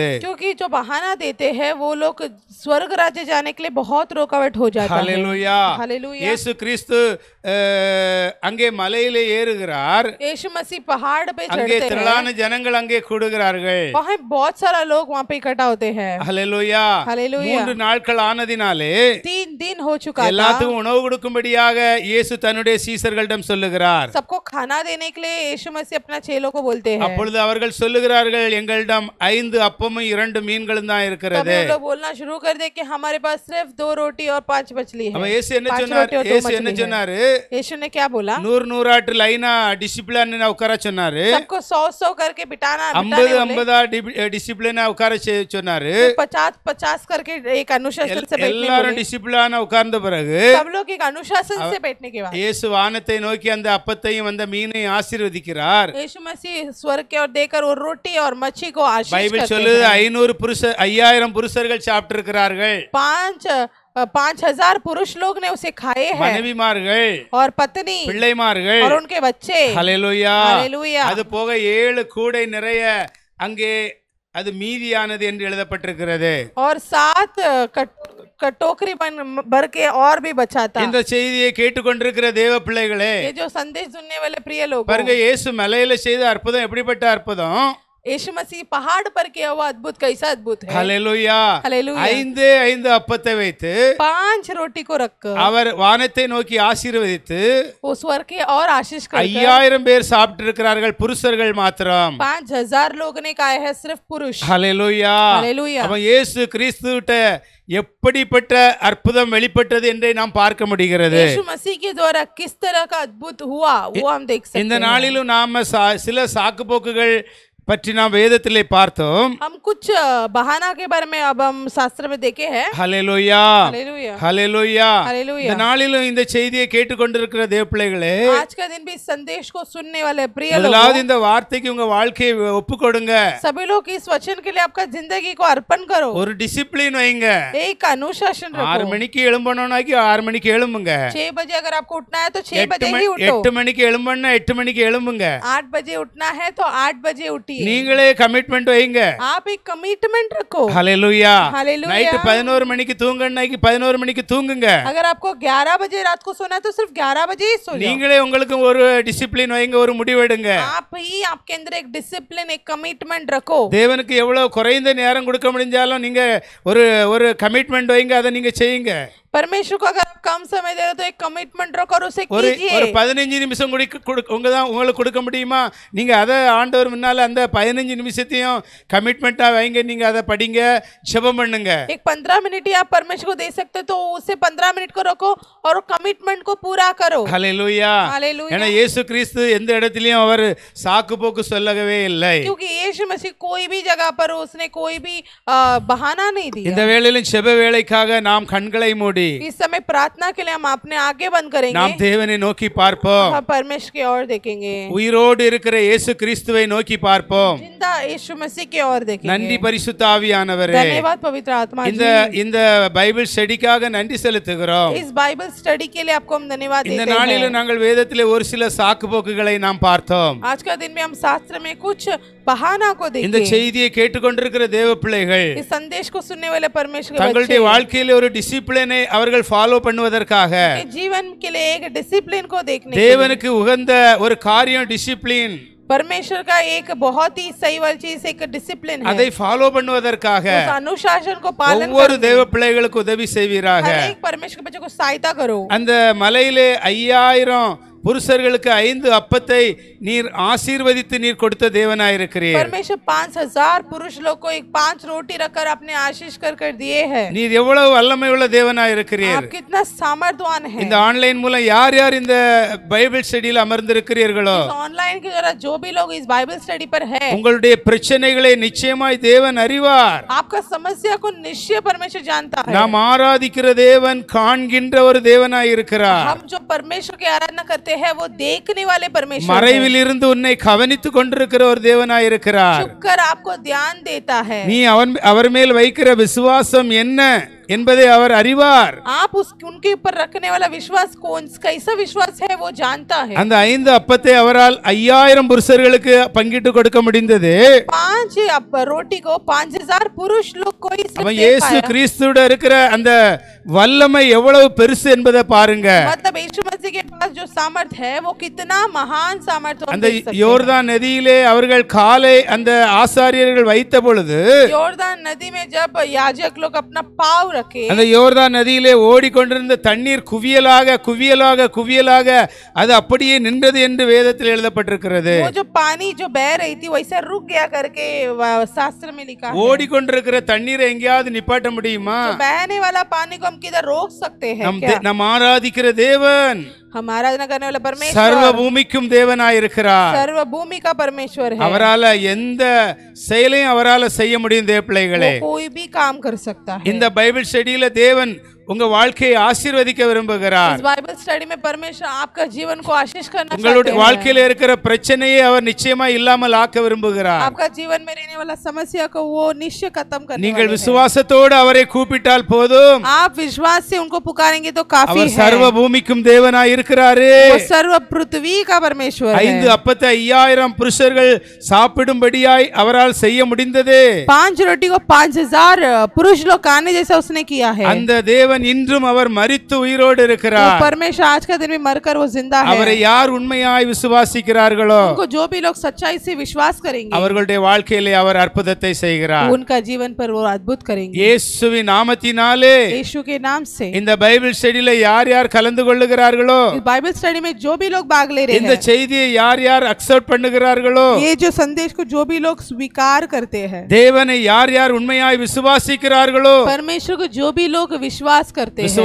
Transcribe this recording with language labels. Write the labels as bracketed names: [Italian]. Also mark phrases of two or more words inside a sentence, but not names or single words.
[Hindi] क्योंकि जो बहाना देते हैं वो लोग स्वर्ग राज्य जाने के लिए बहुत रुकावट हो जाता है. [Tamil] ஹல்லேலூயா. [Hindi] हालेलुया. [Tamil] இயேசு கிறிஸ்து அங்கே மலையிலே ஏறுகிறார். [Hindi] यीशु मसीह पहाड़ पे [Tamil] அங்கே [Hindi] चढ़ते [Tamil] திரளான [Hindi] हैं. [Tamil] ஜனங்கள் அங்கே கூடுகிறார்கள். [Hindi] वहाँ बहुत सारा लोग वहाँ पे इकट्ठा होते हैं. [Tamil] ஹல்லேலூயா. [Hindi] हालेलुया. [Tamil] 3 நாட்கள் ஆனதினாலே [Hindi] 3 दिन हो चुका था. [Tamil] எல்லாத்துக்கும் உணவு கொடுக்கும்படியாக இயேசு தன்னுடைய சீசர்களிடம் சொல்லுகிறார். [Hindi] सबको खाना देने के लिए यीशु मसीह अपना चेलों को बोलते हैं. [Tamil] அப்பொழுது அவர்கள் சொல்லுகிறார்கள், எங்களிடம் 5 அப்பமும் 2 மீன்களும் தான் இருக்கிறது. [Hindi] तब वो लोग बोलना शुरू कर दे कि हमारे पास सिर्फ 2 रोटी और 5 मछली है. [Tamil] அவன் இயேசு என்ன 5 சொன்னார்? [Hindi] रोटी और 2 [Tamil] இயேசு என்ன [Hindi] मछली है. [Tamil] சொன்னாரு? [Hindi] यीशु ने क्या बोला? [Tamil] 100 லைனா டிசிப்ளினா உட்கார சொன்னாரு. [Hindi] सबको 100 करके बिठाना [Tamil] 50 டிசிப்ளினா உட்கார சொன்னாரு. [Hindi] 50 करके एक अनुशासन से बैठने [Tamil] எல்லாரும் [Hindi] बोले. [Tamil] டிசிப்ளினா உட்கார்ந்த பிறகு [Hindi] सब लोग एक अनुशासन से बैठने के बाद [Tamil] இயேசு வானத்தை நோக்கி அந்த அப்பத்தையும் அந்த மீனையும் ஆசீர்வதிக்கிறார். [Hindi] यीशु मसीह स्वर्ग की ओर देकर वो रोटी और मच्छी को आशीष [Tamil] பைபிள் [Hindi] करते [Tamil] சொல்லுது [Hindi] हैं। [Tamil] 5000 புருஷர்கள் சாப்பிட்டு இருக்கிறார்கள். [Hindi] 5000 पुरुष लोग ने उसे खाए हैं [Tamil] மனைவிமார்கள், [Hindi] और पत्नी [Tamil] பிள்ளைமார்கள், [Hindi] और उनके बच्चे। [Tamil] ஹல்லேலூயா. [Hindi] हालेलुया। [Tamil] அது போக 7 கூடை நிறைய அங்கே அது மீதியானது என்று எழுதப்பட்டிருக்கிறது. [Hindi] और 7 टोकरी भर के और भी बचा था। [Tamil] இந்த செய்தியை கேட்டுக்கொண்டிருக்கிற தேவ பிள்ளைகளே, [Hindi] ये जो संदेश सुनने वाले प्रिय लोग, [Tamil] பாருங்க, இயேசு மலையில செய்த அற்புதம் எப்படிப்பட்ட அற்புதம். [Hindi] यीशु मसीह पहाड़ पर किया हुआ अद्भुत कैसा अद्भुत है। [Tamil] ஹல்லேலூயா. [Hindi] हालेलुया। [Tamil] 5 அப்பத்தை வைத்து [Hindi] 5 रोटी को रखकर [Tamil] அவர் வானத்தை நோக்கி ஆசீர்வதித்து [Hindi] वो स्वर्ग की और आशीष कर [Tamil] 5000 பேர் சாப்பிட்டு இருக்கிறார்கள், புருஷர்கள் மாத்திரம். [Hindi] 5000 लोग ने खाए हैं, सिर्फ पुरुष। [Tamil] ஹல்லேலூயா. [Hindi] हालेलुया। [Tamil] அப்ப இயேசு கிறிஸ்துவிட்ட எப்படிப்பட்ட அற்புதம் வெளிப்பட்டது என்றே நாம் பார்க்க முடிகிறது. [Hindi] यीशु मसीह के द्वारा किस तरह का अद्भुत हुआ वो हम देख सकते हैं। [Tamil] இந்த நாளிலும் நாம சில சாக்குப்போக்குகள் பற்றி நாம் வேதத்திலே பார்த்தோம். [Hindi] हम कुछ बहाना के बारे में अब हम शास्त्र में देखे हैं। [Tamil] ஹல்லேலூயா. [Hindi] हालेलुया। [Tamil] ஹல்லேலூயா. [Hindi] हालेलुया। [Tamil] இந்த நாளிலும் இந்த செய்தியை கேட்டுக்கொண்டிருக்கிற தேவ பிள்ளைகளே, [Hindi] आज का दिन भी इस संदेश को सुनने वाले प्रिय [Tamil] முதலாவது [Hindi] लोग, [Tamil] இந்த வார்த்தைக்கு உங்க வாழ்க்கையை ஒப்பு கொடுங்க. [Hindi] सभी लोग इस वचन के लिए आपका जिंदगी को अर्पण करो। [Tamil] ஒரு டிசிப்ளின் வைங்க. [Hindi] एक अनुशासन [Tamil] 6 [Hindi] रखो। [Tamil] மணிக்கு எழும்பணும்னாக்கி 6 மணிக்கு எழும்புங்க. [Hindi] 6 बजे अगर आपको उठना है तो 6 बजे ही उठो। [Tamil] 8 மணிக்கு எழும்பணும்னா 8 மணிக்கு எழும்புங்க. [Hindi] 8 बजे उठना है तो 8 बजे उठिए। [Tamil] நீங்களே கமிட்மெண்ட் வைங்க. [Hindi] आप एक कमिटमेंट रखो। [Tamil] ஹல்லேலூயா. [Hindi] हालेलुया। [Tamil] நைட் 11 மணிக்கு தூங்கணும்னாக்கி 11 மணிக்கு தூங்குங்க. [Hindi] अगर आपको 11 बजे रात को सोना है तो सिर्फ 11 बजे ही सो जाओ। [Tamil] நீங்களே உங்களுக்கு ஒரு டிசிப்ளின் வைங்க, ஒரு முடிவெடுங்க. [Hindi] आप ही आपके अंदर एक डिसिप्लिन, एक कमिटमेंट रखो। [Tamil] தேவனுக்கு எவ்வளவு குறைந்த நேரம் கொடுக்க முடிஞ்சாலும் நீங்க ஒரு கமிட்மெண்ட் வைங்க, அதை நீங்க செய்யுங்க. [Hindi] परमेश्वर को अगर आप कम समय दे रहे हो तो एक कमिटमेंट रखो और उसे [Tamil] ஒரு [Hindi] कीजिए। [Tamil] 15 நிமிஷம் உங்களுக்கு கொடுக்க முடியுமா? நீங்க அதை ஆண்டவர் முன்னால அந்த 15 நிமிஷத்தையும் கமிட்மெண்டா வைங்க. நீங்க அதை படிங்க, ஜெபம் பண்ணுங்க. [Hindi] एक 15 मिनट ही आप परमेश्वर को दे सकते हो तो उसे 15 मिनट को रखो और कमिटमेंट को पूरा करो। [Tamil] ஹல்லேலூயா. [Hindi] हालेलुया। [Tamil] ஏன்னா இயேசு கிறிஸ்து எந்த இடத்திலயும் அவர் சாக்கு போக்கு சொல்லவே இல்லை. [Hindi] क्योंकि यीशु मसीह कोई भी जगह पर उसने कोई भी बहाना नहीं दिया। [Tamil] இந்த வேளையிலும் ஜெப வேளைக்காக நாம் கண்களை மூடி [Hindi] इस समय प्रार्थना के लिए हम अपने आगे बंद करेंगे। [Tamil] நாம் தேவனை நோக்கி பார்ப்போம். [Hindi] हम परमेश्वर की ओर देखेंगे। [Tamil] உயிரோடு இருக்கிற இயேசு கிறிஸ்துவை நோக்கி பார்ப்போம். [Hindi] जिंदा यीशु मसीह की ओर देखेंगे। [Tamil] நன்றி பரிசுத்த ஆவியானவரே. [Hindi] धन्यवाद पवित्र आत्मा जी। [Tamil] இந்த [English] Bible study-க்காக [Tamil] நன்றி செலுத்துகிறோம். [Hindi] इस [English] Bible study [Hindi] के लिए आपको हम धन्यवाद [Tamil] இந்த [Hindi] देते [Tamil] நாளில [Hindi] हैं। [Tamil] நாங்கள் வேதத்திலே ஒரு சில சாக்கு போக்குகளை நாம் பார்த்தோம். [Hindi] आज का दिन में हम शास्त्र में कुछ बहाना को [Tamil] இந்த [Hindi] देखे। [Tamil] செய்தியை கேட்டுக்கொண்டிருக்கிற தேவ பிள்ளைகள் [Hindi] इस संदेश को सुनने वाले परमेश्वर के [Tamil] தங்களுடைய [Hindi] बच्चे [Tamil] வாழ்க்கையில ஒரு டிசிப்ளினை அவர்கள் ஃபாலோ பண்ணுவதற்காக [Hindi] के जीवन के लिए एक डिसिप्लिन को देखने के लिए, [Tamil] தேவனுக்கு உகந்த ஒரு காரியம் டிசிப்ளின், [Hindi] परमेश्वर का एक बहुत ही सही वाली चीज एक डिसिप्लिन है। [Tamil] அதை ஃபாலோ பண்ணுவதற்காக [Hindi] उस अनुशासन को पालन [Tamil] ஒவ்வொரு தேவ பிள்ளைகளுக்கு உதவி செய்வீராக. [Hindi] हर एक परमेश्वर के बच्चे को सहायता करो। [Tamil] அந்த மலையிலே 5000 புருஷர்களுக்கு 5 அப்பத்தை நீர் ஆசீர்வதித்து நீர் கொடுத்த தேவனாயிருக்கிறீர். [Hindi] परमेश्वर 5000 पुरुष लोग को एक 5 रोटी रखकर अपने आशीष कर दिए हैं। [Tamil] நீர் எவ்வளவு வல்லமை உள்ள தேவனாயிருக்கிறீர். [Hindi] आप कितना सामर्थ्यवान है। [Tamil] இந்த ஆன்லைன் மூலம் யார் யார் இந்த [English] Bible study-இல் [Tamil] அமர்ந்திருக்கிறீர்களோ [Hindi] ऑनलाइन के द्वारा जो भी लोग इस [English] Bible study [Hindi] पर है, [Tamil] உங்களுடைய பிரச்சனைகளை நிச்சயமாய் தேவன் அறிவார். [Hindi] आपका समस्या को निश्चय परमेश्वर जानता है। [Tamil] நாம் ஆராதிக்கிற தேவன் காண்கின்ற ஒரு தேவனாயிருக்கிறார். [Hindi] हम जो परमेश्वर की आराधना करते हैं वो देखने वाले परमेश्वर [Tamil] மறைவில் இருந்து உன்னை கவனித்துக் கொண்டிருக்கிற ஒரு தேவனாயிருக்கிறார். [Hindi] छुपकर आपको ध्यान देता है। [Tamil] நீ அவர் மேல் வைக்கிற விசுவாசம் என்ன என்பதை அவர் அறிவார். [Hindi] आप उनके ऊपर रखने वाला विश्वास कौन कैसा विश्वास है वो जानता है। [Tamil] அந்த 5 அப்பத்தை அவரால் 5000 புருஷர்களுக்கு பங்கிட்டு கொடுக்க முடிந்தது. [Hindi] 5 रोटी को 5000 पुरुष लोग को ही सिर्फ [Tamil] அவன் [Hindi] दे [Tamil] இயேசு [Hindi] पाया। [Tamil] கிறிஸ்துவோட இருக்கிற அந்த வல்லமை எவ்வளவு பெருசு என்பதை பாருங்க. [Hindi] मतलब यीशु मसीह के पास जो सामर्थ है वो कितना महान सामर्थ है। [Tamil] அந்த யோர்தான் நதியிலே அவர்கள் காலை அந்த ஆசாரியர்கள் வைத்த பொழுது [Hindi] योर्दान नदी में जब याजक लोग अपना पाव रखे, [Tamil] அந்த யோர்தான் நதியிலே ஓடிக்கொண்டிருந்த தண்ணீர் குவியலாக குவியலாக குவியலாக அது அப்படியே நின்றது என்று வேதத்தில் எழுதப்பட்டிருக்கிறது. [Hindi] वो जो पानी जो बह रही थी वैसे रुक गया करके शास्त्र में लिखा है। [Tamil] ஓடிக்கொண்டிருக்கிற தண்ணீரை எங்கேயாவது நிப்பாட்ட முடியுமா? [Hindi] जो बहने वाला पानी को हम किधर रोक सकते हैं क्या? [Tamil] நம் ஆராதிக்கிற தேவன் [Hindi] हम आराधना करने वाला परमेश्वर [Tamil] சர்வ பூமிக்கும் தேவனாயிருக்கிறார். [Hindi] सर्व भूमि का परमेश्वर है। [Tamil] அவரால எந்த செயலையும் அவரால செய்ய முடியும் தேவ பிள்ளைகளே. [Hindi] वो कोई भी काम कर सकता है। [Tamil] இந்த [English] Bible study-ல [Tamil] தேவன் உங்க வாழ்க்கையை ஆசீர்வதிக்க விரும்புகிறார். [Hindi] इस [English] Bible study [Hindi] में परमेश्वर आपका जीवन को आशीष करना चाहते [Tamil] உங்களுடைய [Hindi] हैं. [Tamil] வாழ்க்கையில இருக்கிற பிரச்சனையை அவர் நிச்சயமா இல்லாமல் ஆக்க விரும்புகிறார். [Hindi] आपका जीवन में रहने वाला समस्या को वो निश्चय खत्म करने [Tamil] நீங்கள் [Hindi] वाले हैं. [Tamil] விசுவாசத்தோடு அவரை கூப்பிட்டால் போதும். [Hindi] आप विश्वास से उनको पुकारेंगे तो काफी [Tamil] அவர் [Hindi] है. [Tamil] சர்வ பூமிக்கும் தேவனாய் இருக்கிறாரு. [Hindi] वो सर्व पृथ्वी का परमेश्वर है. [Tamil] 5 அப்பத்தை 5000 புருஷர்கள் சாப்பிடும்படியாய் அவரால் செய்ய முடிந்தது. [Hindi] 5 रोटी को 5000 पुरुष लोग खाने जैसा उसने किया है. [Tamil] அந்த தேவன் இன்றும் அவர் மரித்து உயிரோடு [Hindi] वो [Tamil] இருக்கிறார். [Hindi] परमेश्वर आज का दिन में मरकर वो जिंदा है. [Tamil] அவரை யார் உண்மையாய் விசுவாசிக்கிறார்களோ [Hindi] उनको जो भी लोग सच्चाई से विश्वास करेंगे [Tamil] அவர்களுடைய வாழ்க்கையிலே அவர் அற்புதத்தை செய்கிறார். [Hindi] उनका जीवन पर वो अद्भुत करेंगे. [Tamil] இயேசுவின் நாமத்தினாலே [Hindi] यीशु के नाम से [Tamil] இந்த [English] Bible study-ல [Tamil] யார் யார் கலந்து கொள்ளுகிறார்களோ, [Hindi] इस [English] Bible study [Hindi] में जो भी लोग भाग ले रहे [Tamil] இந்த [Hindi] हैं, [Tamil] செய்தியை யார் யார் அக்செப்ட் பண்ணுகிறார்களோ, [Hindi] ये जो संदेश को जो भी लोग स्वीकार करते हैं, [Tamil] தேவனை யார் யார் உண்மையாய் விசுவாசிக்கிறார்களோ, [Hindi] परमेश्वर को जो भी लोग विश्वास करते हैं,